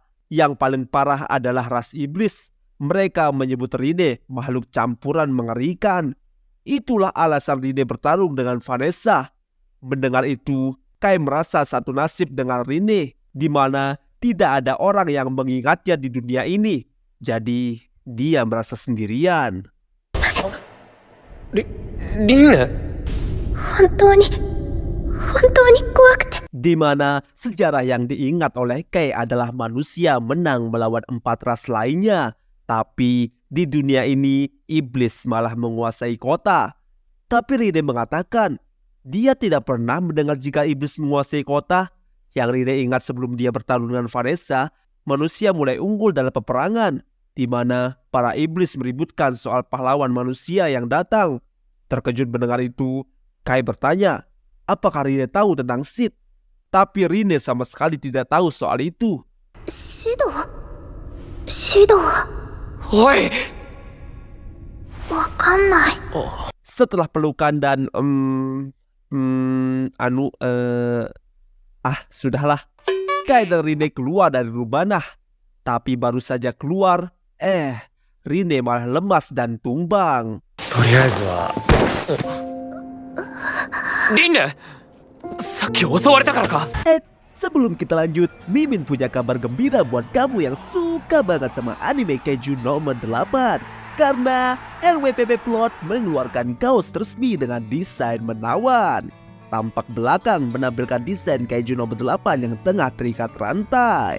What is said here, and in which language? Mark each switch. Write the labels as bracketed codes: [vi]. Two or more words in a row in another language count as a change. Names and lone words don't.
[id] Yang paling parah adalah ras iblis. Mereka menyebut Rine makhluk campuran mengerikan. Itulah alasan Rine bertarung dengan Vanessa. Mendengar itu, Kai merasa satu nasib dengan Rine, di mana tidak ada orang yang mengingatnya di dunia ini. Jadi, dia merasa sendirian. [ja] リンネ本当に怖くて。 [id] Di mana sejarah yang diingat oleh Kai adalah manusia menang melawan 4 ras lainnya. Tapi di dunia ini, iblis malah menguasai kota. Tapi Rine mengatakan, dia tidak pernah mendengar jika iblis menguasai kota. Yang Rine ingat sebelum dia bertarung dengan Vanessa, manusia mulai unggul dalam peperangan, di mana para iblis meributkan soal pahlawan manusia yang datang. Terkejut mendengar itu, Kai bertanya, apakah Rine tahu tentang Sid? Tapi Rine sama sekali tidak tahu soal itu. [ja] シドはおいわかんない。 [id] Setelah pelukan dan sudahlah. Kai dan Rine keluar dari Rubanah. Tapi baru saja keluar, Rine malah lemas dan tumbang. [ja] とりあえずはリンネさっき襲われたからか [id] Sebelum kita lanjut, Mimin punya kabar gembira buat kamu yang suka banget sama anime Kaiju nomor 8. Karena LWPP Plot mengeluarkan kaos resmi dengan desain menawan. Tampak belakang menampilkan desain Kaiju nomor 8 yang tengah terikat rantai.